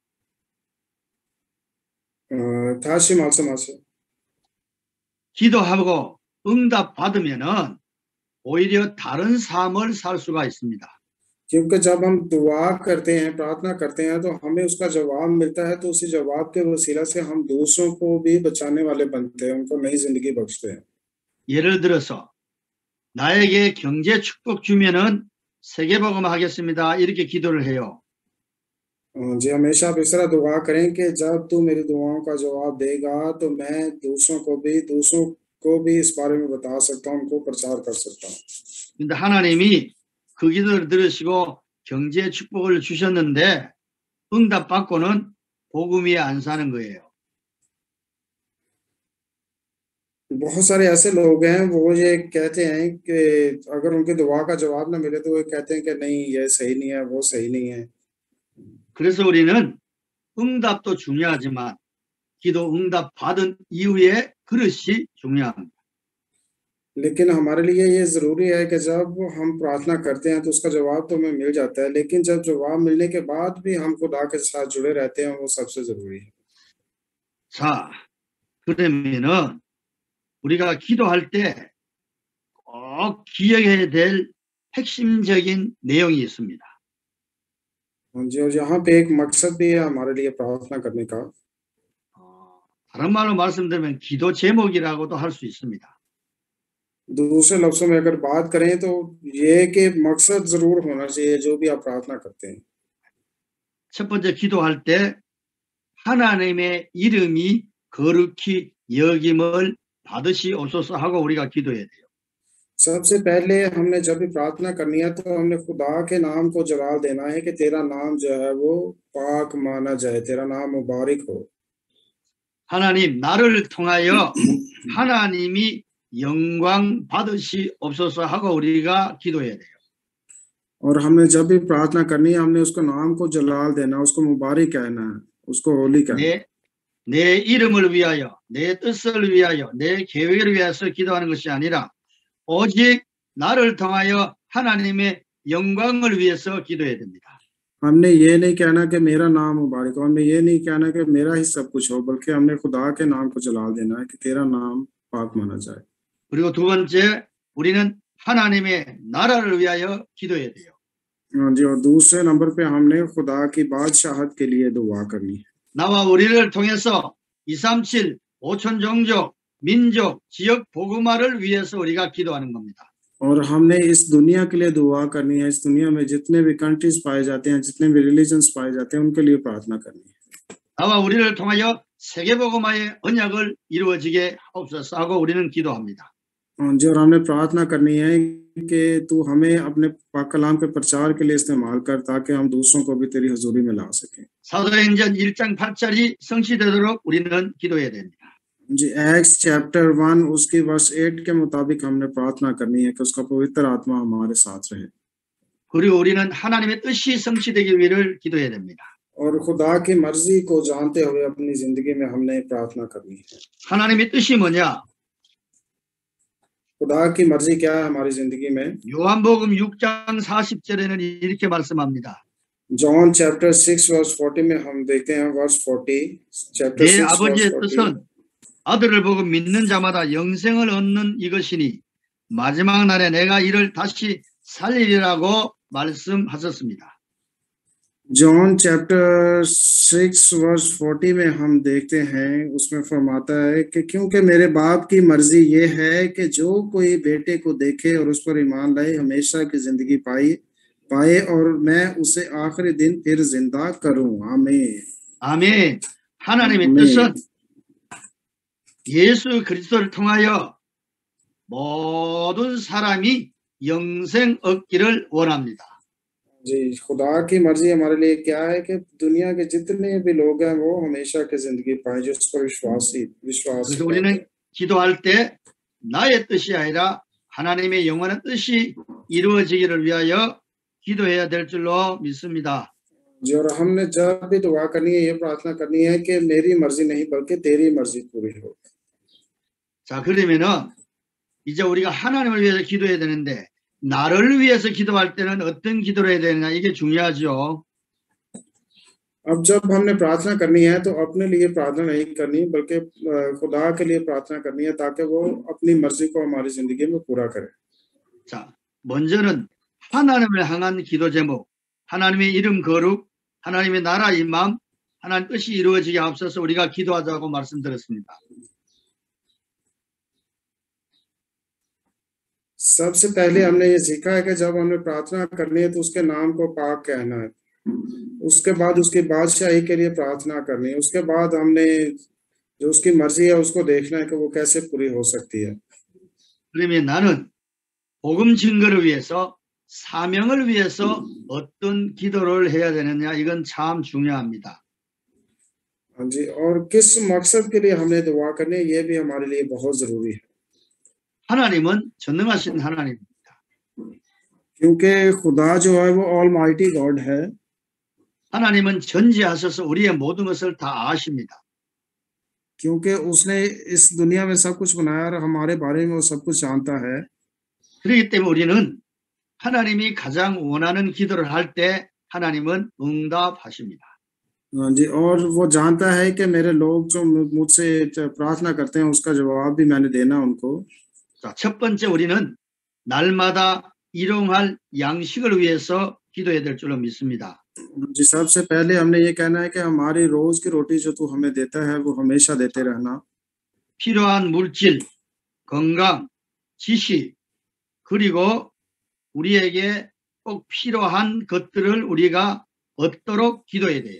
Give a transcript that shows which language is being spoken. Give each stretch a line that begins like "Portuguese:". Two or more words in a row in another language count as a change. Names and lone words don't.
Korean: 다시 말씀하세요। 기도하고 응답 받으면은 오히려 다른 삶을 살 수가 있습니다.
Hindi: क्योंकि जब हम दुआ करते हैं, प्रार्थना करते हैं, तो हमें उसका जवाब मिलता है, तो उसी जवाब के वसीला से हम दूसरों को भी बचाने वाले बनते हैं, उनको नई जिंदगी बख्शते हैं।
Korean: 예를 들어서 나에게 경제 축복 주면은 세계복음 하겠습니다. 이렇게 기도를 해요.
Hindi: जी, हमेशा आप इस तरह दुआ करें कि जब तू मेरी दुआओं का जवाब देगा तो मैं दूसरों को भी इस बारे में बता सकता हूँ, उनको प्रचार कर सकता हूँ।
Korean: 근데 하나님이 그 기도를 들으시고 경제 축복을 주셨는데 응답 받고는 복음 위에 안 사는 거예요.
Hindi: बहुत सारे ऐसे लोग हैं वो ये कहते हैं कि अगर उनकी दुआ का जवाब ना मिले तो वो कहते हैं कि नहीं ये सही नहीं है, वो सही नहीं है।
Korean: 그래서 우리는 응답도 중요하지만 기도 응답 받은 이후에 그릇이 중요합니다.
Hindi: लेकिन हमारे लिए ये जरूरी है कि जब हम प्रार्थना करते हैं तो उसका जवाब तो हमें मिल जाता है, लेकिन जब जवाब मिलने के बाद भी हम खुदा के साथ जुड़े रहते हैं, वो सबसे जरूरी है।
Korean: 자, 그러면은 우리가 기도할 때 꼭 기억해야 될 핵심적인 내용이 있습니다.
Hindi: हाँ जी, और यहाँ पे एक मकसद भी है हमारे लिए प्रार्थना करने का।
Korean: 다른 말로 말씀드리면 기도 제목이라고도 할 수 있습니다.
Hindi: दूसरे लफ्जों में अगर बात करें तो ये कि मकसद जरूर होना चाहिए जो भी आप प्रार्थना करते हैं।
Korean: 첫 번째, 기도할 때 하나님의 이름이 거룩히 여김을 받으시옵소서 하고 우리가 기도해야 돼요.
Hindi: सबसे पहले हमने जब भी प्रार्थना करनी है तो हमने खुदा के नाम को जलाल देना है कि तेरा नाम जो है वो पाक माना जाए, तेरा नाम मुबारक हो।
Korean: 하나님, 나를 통하여 하나님이 영광 받으시옵소서 하고 우리가 기도해야 돼요.
Hindi: और हमने जब भी प्रार्थना करनी है हमने उसको नाम को जलाल देना, उसको मुबारक कहना है, उसको होली कहना है।
Korean: 내 이름을 위하여, 내 뜻을 위하여, 내 계획을 위해서 기도하는 것이 아니라 오직 나를 통하여 하나님의 영광을 위해서 기도해야 됩니다.
Hindi: हमने ये नहीं कहना कि मेरा नाम मुबारक हो, हमने ये नहीं कहना कि मेरा ही सब कुछ हो, बल्कि हमने खुदा के नाम को जलाल देना है कि तेरा नाम पाक माना जाए।
Korean: 그리고 두 번째, 우리는 하나님의 나라를 위하여 기도해야 돼요.
Hindi: हाँ जी, और दूसरे नंबर पे हमने खुदा की बादशाहत के लिए दुआ करनी है।
Korean: 나와 우리를 통해서 237 5천 종족, 민족, 지역 복음화를 위해서 우리가 기도하는 겁니다.
Hindi: और हमने इस दुनिया के लिए दुआ करनी है, इस दुनिया में जितने भी कंट्रीज पाए जाते हैं, जितने भी रिलीजन्स पाए जाते हैं, उनके लिए प्रार्थना करनी है।
Korean: 나와 우리를 통하여 세계 복음화의 언약을 이루어지게 하옵소서 하고 우리는 기도합니다.
Hindi: जी, और हमने प्रार्थना करनी है कि तू हमें अपने पाक कलाम के प्रचार के लिए इस्तेमाल कर, ताकि हम दूसरों को भी तेरी हजूरी में ला सकें।
Korean: 사도행전 1장 8절이 성취되도록 우리는 기도해야 됩니다.
Hindi: जी,
English: Acts chapter 1
Hindi: उसकी वर्स 8 के मुताबिक हमने प्रार्थना करनी है कि उसका पवित्र आत्मा हमारे साथ रहे।
Korean: 그리고 우리는 하나님의 뜻이 성취되기 위를 기도해야 됩니다.
Hindi: और खुदा की मर्जी को जानते हुए अपनी जिंदगी में हमने प्रार्थना करनी है।
Korean: 하나님의 뜻이 뭐냐?
Hindi: खुदा की मर्जी क्या है हमारी जिंदगी में?
Korean: 요한복음 6장 40절에는 이렇게 말씀합니다.
Hindi: जॉन
English: chapter 6 verse 40
Hindi: में हम देखते हैं,
English: verse 40 chapter
Korean: 내 6 아버지의
Hindi: वर्स 40।
Korean: 뜻은 아들을 보고 믿는 자마다 영생을 얻는 이것이니 마지막 날에 내가 이를 다시 살리리라고 말씀하셨습니다.
Hindi: जॉन
English: chapter 6 verse 40
Hindi: में हम देखते हैं, उसमें फरमाता है कि क्योंकि मेरे बाप की मर्जी ये है कि जो कोई बेटे को देखे और उस पर ईमान लाए हमेशा की जिंदगी पाए और मैं उसे आखिरी दिन फिर जिंदा करूं। आमीन।
Korean: 아멘. 하나님의 아멘. 뜻은 예수 그리스도를 통하여 모든 사람이 영생 얻기를 원합니다.
Hindi: जी, खुदा की मर्जी हमारे लिए क्या है कि दुनिया के जितने भी लोग हैं वो हमेशा की जिंदगी पाए जो उस पर विश्वास
Korean: 그래서 우리는 기도할 때 나의 뜻이 아니라 하나님의 영원한 뜻이 이루어지기를 위하여 기도해야 될 줄로 믿습니다.
Hindi: जी, और हमने जब भी दुआ करनी है ये प्रार्थना करनी है कि मेरी मर्जी नहीं बल्कि तेरी मर्जी पूरी हो।
Korean: 자, 그러면은 이제 우리가 하나님을 위해서 기도해야 되는데 나를 위해서 기도할 때는 어떤 기도를 해야 되느냐 이게 중요하죠.
Hindi: अब जब हमने प्रार्थना करनी है तो अपने लिए प्रार्थना नहीं करनी बल्कि खुदा के लिए प्रार्थना करनी है ताकि वो अपनी मर्जी को हमारी जिंदगी में पूरा करे।
Korean: 자, 먼저는 하나님을 향한 기도 제목, 하나님의 이름 거룩, 하나님의 나라 임함, 하나님 뜻이 이루어지게 앞서서 우리가 기도하자고 말씀드렸습니다.
Hindi: सबसे पहले हमने ये सीखा है कि जब हमें प्रार्थना करनी है तो उसके नाम को पाक कहना है, उसके बाद उसकी बादशाही के लिए प्रार्थना करनी है, उसके बाद हमने जो उसकी मर्जी है उसको देखना है कि वो कैसे पूरी हो सकती है।
Korean: 그러면 나는 복음 증거를 위해서 사명을 위해서 어떤 기도를 해야 되느냐 이건 참 중요합니다.
Hindi: हाँ जी, और किस मकसद के लिए हमने दुआ करनी है ये भी हमारे लिए बहुत जरूरी है,
Korean: 하나님은 전능하신 하나님입니다.
Hindi: क्योंकि खुदा जो है वो
English: almighty God
Hindi: है।
Korean: 하나님은 전지하셔서 우리의 모든 것을 다 아십니다.
Hindi: क्योंकि उसने इस दुनिया में सब कुछ बनाया और हमारे बारे में वो सब कुछ जानता है।
Korean: 그렇기 때문에 우리는 하나님이 가장 원하는 기도를 할 때 하나님은 응답하십니다.
Hindi: हाँ जी, और वो जानता है कि मेरे लोग जो मुझसे प्रार्थना करते हैं उसका जवाब भी मैंने देना उनको।
Korean: 자, 첫 번째 우리는 날마다 일용할 양식을 위해서 기도해야 될 줄로 믿습니다.
Hindi: जी, सबसे पहले हमने ये कहना है कि हमारी रोज की रोटी जो तू हमें देता है वो हमेशा देते रहना।
Korean: 필요한 물질, 건강, 지식, 그리고 우리에게 꼭 필요한 것들을 우리가 얻도록 기도해야 돼요.